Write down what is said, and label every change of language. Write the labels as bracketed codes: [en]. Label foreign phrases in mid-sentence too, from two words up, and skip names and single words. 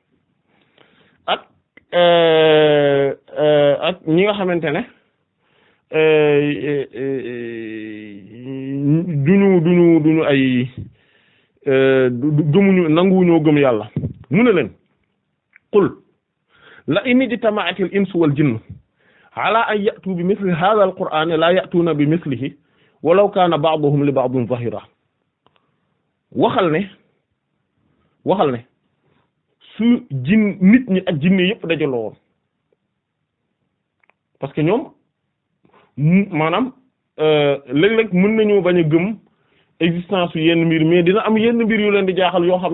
[wo] ak ñi nga xamante ne duñu ay gëmuñu nanguwuñoo gëm yàlla mu ne leen [ar] قل لئن اجتمعت الإنس والجن على أن يأتوا بمثل هذا القرآن لا يأتون بمثله ولو كان بعضهم لبعض ظهيرا [wo] waxal ne su nit ñi ak jinne yëpp dajaloo woon [fr] parce que [wo] ñoom maanaam léeg-léeg mën nañu bañ a gëm existence yu yenn mbir mais dina am yenn mbir yu leen di jaaxal yoo xam